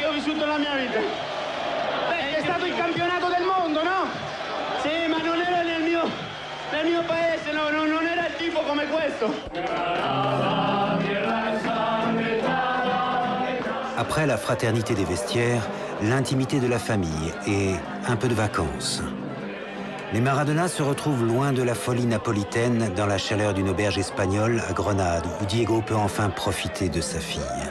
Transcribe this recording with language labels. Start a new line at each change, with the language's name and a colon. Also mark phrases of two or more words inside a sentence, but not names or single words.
Italian: conosciuto nella mia vita. È stato il campionato del mondo, no? Sì, ma non era nel mio paese, no, non era il tifo come questo.
French: Après la fraternité des vestiaires, l'intimité de la famille et un peu de vacances. Les Maradona se retrouvent loin de la folie napolitaine dans la chaleur d'une auberge espagnole à Grenade, où Diego peut enfin profiter de sa fille.